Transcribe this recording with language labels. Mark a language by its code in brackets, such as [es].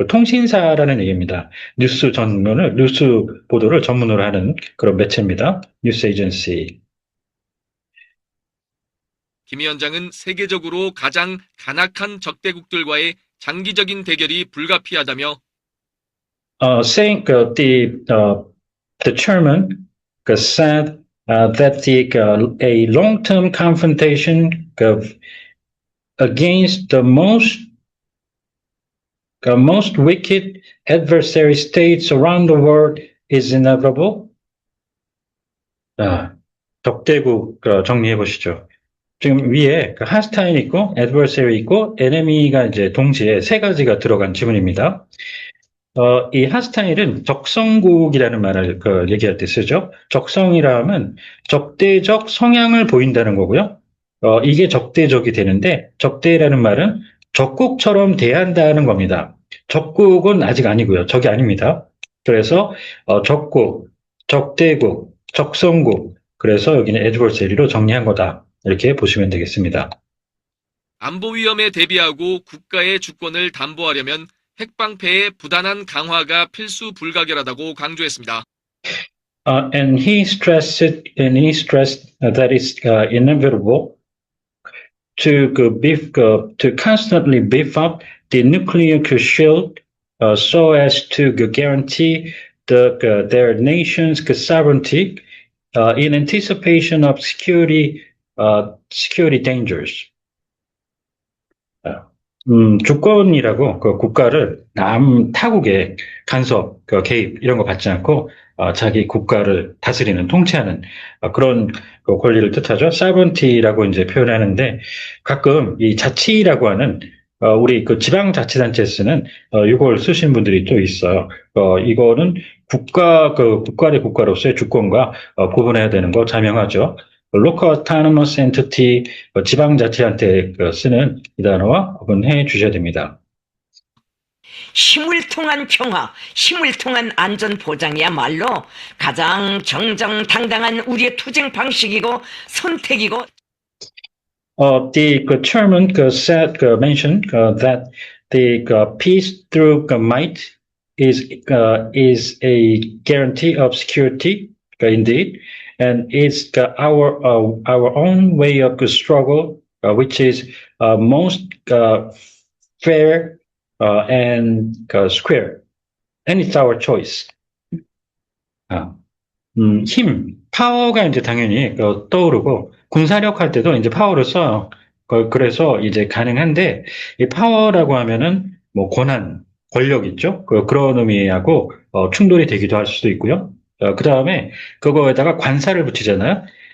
[ko] 통신사라는 얘기입니다. 뉴스 보도를 전문으로 하는 그런 매체입니다. 뉴스 에이전시. 김 위원장은 세계적으로 가장 간악한 적대국들과의 장기적인 대결이 불가피하다며 [en] saying the chairman said that a long-term confrontation against the most most wicked adversary states around the world is inevitable. [ko] 자, 적대국 정리해 보시죠. 지금 위에 hostile 있고 adversary 있고 enemy가 이제 동시에 세 가지가 들어간 지문입니다. 이 hostile은 적성국이라는 말을 얘기할 때 쓰죠. 적성이라 하면 적대적 성향을 보인다는 거고요. 이게 적대적이 되는데 적대라는 말은 적국처럼 대한다는 겁니다. 적국은 아직 아니고요. 적이 아닙니다. 그래서 적국, 적대국, 적성국, 그래서 여기는 adversary로 정리한 거다. 이렇게 보시면 되겠습니다. 안보 위험에 대비하고 국가의 주권을 담보하려면 핵방패의 부단한 강화가 필수 불가결하다고 강조했습니다. [en] And he stressed that it's inevitable to constantly beef up the nuclear shield so as to guarantee their nation's sovereignty in anticipation of security dangers. [ko] 주권이라고 국가를 남 타국의 간섭, 개입 이런 거 받지 않고 자기 국가를 다스리는 통치하는 그런 권리를 뜻하죠. sovereignty라고 이제 표현하는데 가끔 이 자치라고 하는 우리 지방자치단체에 쓰는 이걸 쓰시는 분들이 또 있어요. 이거는 국가 대 국가로서의 주권과 구분해야 되는 거 자명하죠. local autonomous entity, 지방자치한테 쓰는 이 단어와 구분해 주셔야 됩니다. 힘을 통한 평화, 힘을 통한 안전 보장이야말로 가장 정정당당한 우리의 투쟁 방식이고 선택이고. [en] The chairman mentioned that the peace through might is a guarantee of security, indeed. And it's our own way of struggle, which is most fair and square. And it's our choice. [ko] 힘, 파워가 이제 당연히 떠오르고 군사력 할 때도 이제 파워를 써요. 그래서 이제 가능한데 이 파워라고 하면은 뭐 권한, 권력 있죠? 그런 의미하고 충돌이 되기도 할 수도 있고요. 그 다음에 그거에다가 관사를 붙이잖아요.